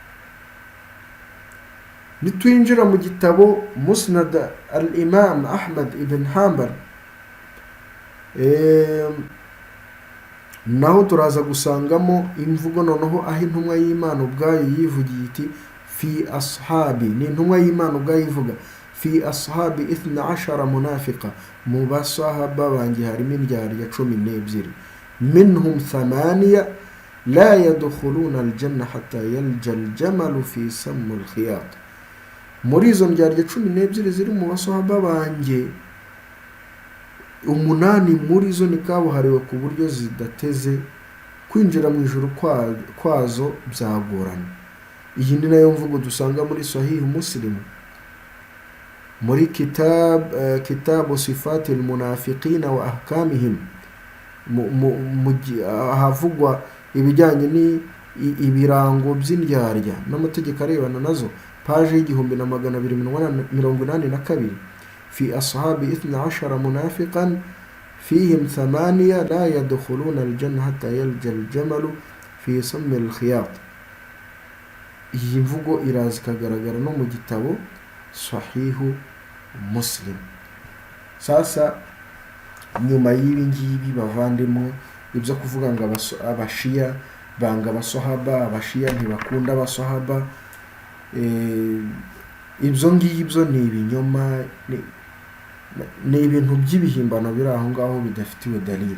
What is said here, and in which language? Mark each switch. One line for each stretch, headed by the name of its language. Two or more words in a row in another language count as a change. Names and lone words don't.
Kinyarwanda: Nitwinjira mu gitabo Musnad al-Imam Ahmad ibn Hanbal, naho turaza gusangamo imvugo noneho aho intumwa y'Imana ubwayo yivugiye iti
Arabic: في أصحابي.
Kinyarwanda: Ni intumwa y'Imana ubwayo ivuga
Arabic: في أصحابي 12 منافقا,
Kinyarwanda: mu basahaba banjye harimo indyarya 12,
Arabic: منهم 8 لا يدخلون الجنة حتى يلج الجمل في سم الخياط.
Kinyarwanda: Muri izo ndyarya 12 ziri mu basahaba banjye 8 muri zo ni kabuhariwe ku buryo zidateze kwinjira mu ijuru kwazo byagorana. Iyi ni nayo mvugo dusanga muri Sahih Muslim muri kitabu sifati almunafiqina wa ahkamihim, havugwa ibijyanye ibirango by'indyarya n'amategeko arebana nazo, page y'igihumbi na 282.
Arabic: في أصحاب 12 منافقا فيهم 8 لا يدخلون الجنة حتى يلج الجمل في سم الخياط.
Kinyarwanda: iyi mvugo iraza ikagaragara no mu gitabo Sahihu Muslim. Sasa nyuma y'ibi ngibi bavandimwe ibyo kuvuga ngo abashiya banga abaswahaba, abashiya ntibakunda abaswahaba, ibyo ngibyo ni ibinyoma, ni ibintu by'ibihimbano biri aho ngaho bidafitiwe dalili.